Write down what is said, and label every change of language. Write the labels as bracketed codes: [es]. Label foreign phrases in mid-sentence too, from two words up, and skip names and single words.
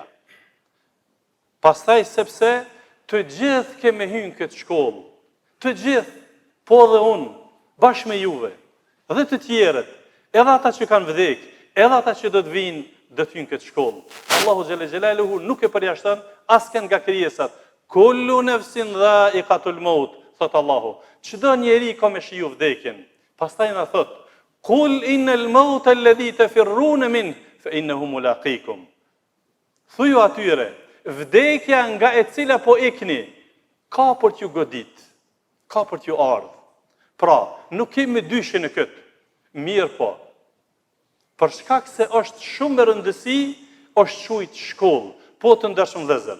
[sq] Pastaj sepse të gjithë kemi hyrë këtë shkollë. Të gjithë, po dhe unë, bashkë me juve, dhe të tjerët, edhe ata që kanë vdek, edhe ata që do të vinë, do të hyjnë këtë shkollë. Allahu [ar] جل جلاله [sq] nuk e përjashton asken nga krijesat. [ar] كل نفس ذائقة الموت, [sq] thot Allahu. Çdo njeri ka me shiju vdekjen. Pastaj na thot: [ar] "قل إن الموت الذي تفرون من فإنه ملاقيكم." [sq] Thuaju atyre, vdekja nga e cila po ikni, ka për t'ju godit, ka për t'ju ardhë. Pra, nuk kemi dyshje në këtë. Mirë po. Për shkak se është shumë e rëndësi, është quajtur shkollë, po të ndershëm vëllezër.